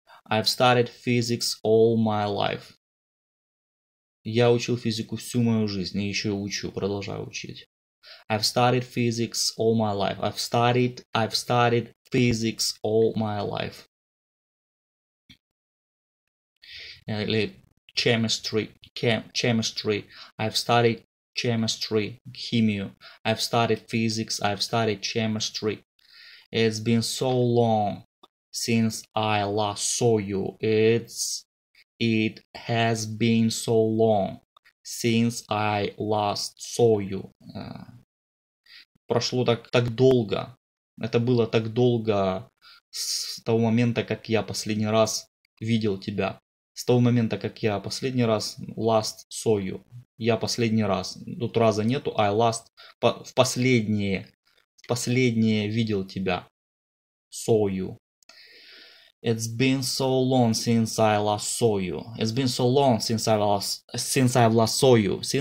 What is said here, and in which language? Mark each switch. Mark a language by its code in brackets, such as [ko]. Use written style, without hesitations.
[en] I've studied physics all my life. [ru] Я учил физику всю мою жизнь и еще учу, продолжаю учить. [en] I've studied physics all my life. I've studied physics all my life. [ru] Или chemistry. [en] I've studied chemistry, химию. I've studied physics. I've studied chemistry. It's been so long since I last saw you. It has been so long since I last saw you. [ru] Прошло так долго. Это было так долго с того момента, как я последний раз видел тебя. С того момента, как я последний раз [en] last saw you. [ru] Я последний раз. Тут раза нету. [en] I last [ru] в последнее видел тебя. [en] Saw you. It's been so long since I last saw you. It's been so long since I last saw you.